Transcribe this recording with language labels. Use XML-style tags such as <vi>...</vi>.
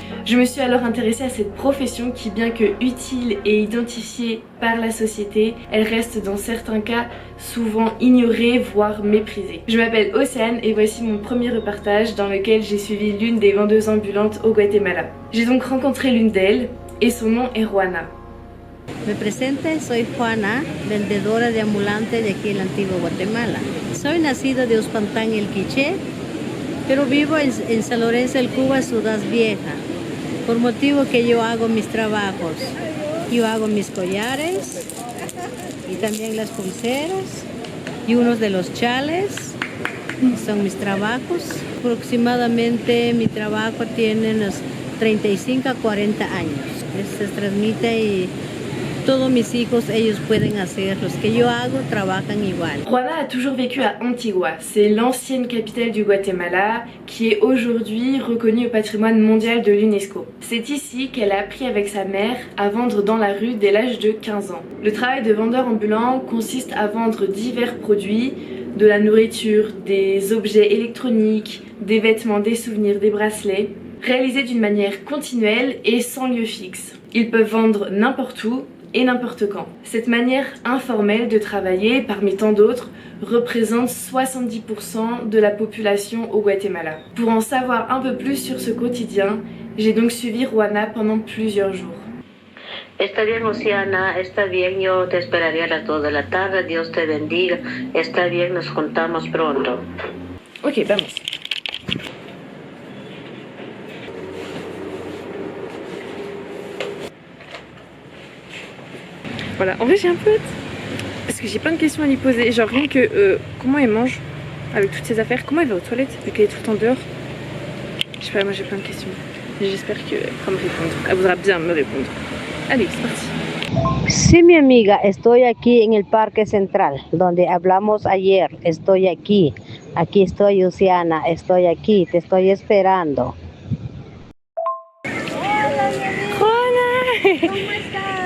<fr>Je me suis alors intéressée à cette profession qui, bien que utile et identifiée par la société, elle reste dans certains cas souvent ignorée, voire méprisée. Je m'appelle Océane et voici mon premier reportage dans lequel j'ai suivi l'une des vendeuses ambulantes au Guatemala. J'ai donc rencontré l'une d'elles et son nom est Juana.</fr> <es>Me presento, soy Juana, vendedora de ambulante de aquí en la antigua Guatemala. Soy nacida de Uspantán, el Quiché, pero vivo en San Lorenzo, el Cuba, Ciudad Vieja, por motivo que yo hago mis trabajos. Yo hago mis collares y también las pulseras y unos de los chales, son mis trabajos. Aproximadamente mi trabajo tiene unos 35 a 40 años. Se transmite y todos mis hijos, ellos pueden hacer, los que yo hago trabajan igual.</es> <fr>Juana a toujours vécu à Antigua, c'est l'ancienne capitale du Guatemala qui est aujourd'hui reconnue au patrimoine mondial de l'UNESCO. C'est ici qu'elle a appris avec sa mère à vendre dans la rue dès l'âge de 15 ans. Le travail de vendeur ambulant consiste à vendre divers produits, de la nourriture, des objets électroniques, des vêtements, des souvenirs, des bracelets, réalisés d'une manière continuelle et sans lieu fixe. Ils peuvent vendre n'importe où et n'importe quand. Cette manière informelle de travailler, parmi tant d'autres, représente 70% de la population au Guatemala. Pour en savoir un peu plus sur ce quotidien, j'ai donc suivi Juana pendant plusieurs jours.</fr> <es>Está bien, Oceana, está bien, yo te esperaría a las 2 de la tarde, Dios te bendiga, está bien, nos juntamos pronto. Ok, vamos.</es> <fr>Voilà, en vrai j'ai un peu hâte parce que j'ai plein de questions à lui poser, genre rien que comment elle mange avec toutes ces affaires, comment elle va aux toilettes vu qu'elle est tout le temps dehors. Je sais pas, moi j'ai plein de questions et j'espère qu'elle pourra me répondre, elle voudra bien me répondre. Allez, c'est parti.</fr> <es>Sí, mi amiga, estoy aquí en el Parque Central, donde hablamos ayer. Estoy aquí. Aquí estoy, Luciana. Estoy aquí. Te estoy esperando. Hola. ¿Cómo estás?</es>